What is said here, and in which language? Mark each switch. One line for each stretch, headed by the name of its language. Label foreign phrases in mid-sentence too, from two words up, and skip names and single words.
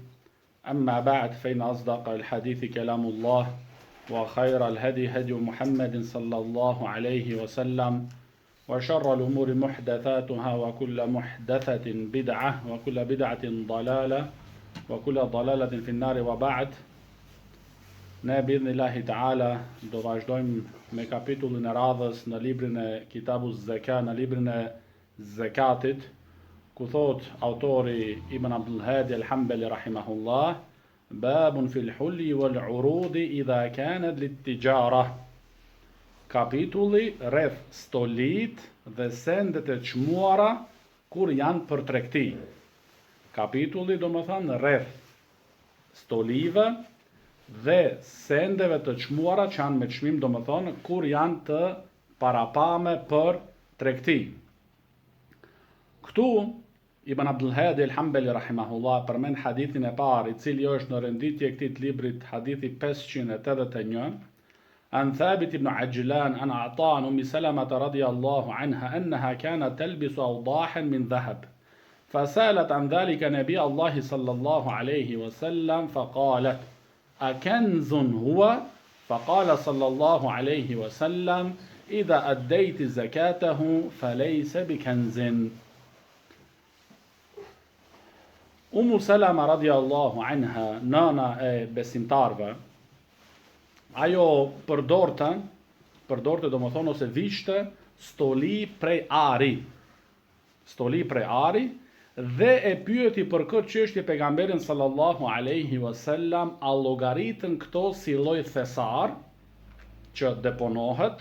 Arabic: أما بعد، فإن أصدق الحديث كلام الله، وخير الهدي هدي محمد صلى الله عليه وسلم، وشر الأمور محدثاتها، وكل محدثة بدعة، وكل بدعة ضلالة، وكل ضلالة في النار. وبعد.
Albanian: Ne
Arabic: بإذن الله تعالى
Albanian: do vazhdojmë me kapitullin e radhës në librin e Kitabu Zeka, në librin e Zekatit, ku thot autori Ibn Abdul Hadi al-Hanbali rahimahullah:
Arabic: باب في الحلي والعروض إذا كانت للتجارة.
Albanian: Kapitulli rreth stolit dhe sendet e çmuara kur janë për tregti. Kapitulli do më thënë rreth stolive dhe sendeve të çmuara që janë me çmim, do më thonë kur janë të parapame për tregti. Këtu Ibn Abdul Hadi al-Hanbali rahimahullah përmend hadithin e parë, i cili është në renditje e këtij librit, hadithi 581,
Arabic: عن ثابت بن عجلان عن عطاء عن أم سلمة رضي الله عنها أنها كانت تلبس أوضاحا من ذهب. فسألت عن ذلك نبي الله صلى الله عليه وسلم فقالت: أكنز هو؟ فقال صلى الله عليه وسلم: إذا أديت زكاته فليس بكنز.
Albanian: Umu Salama
Arabic: رضي الله عنها,
Albanian: nana e besimtarve, ajo përdorte do më thonë ose vishte stoli prej ari, dhe e pyeti për këtë çështje pejgamberin
Arabic: صلى الله عليه وسلم,
Albanian: a llogaritën këto si lloj thesar që deponohet?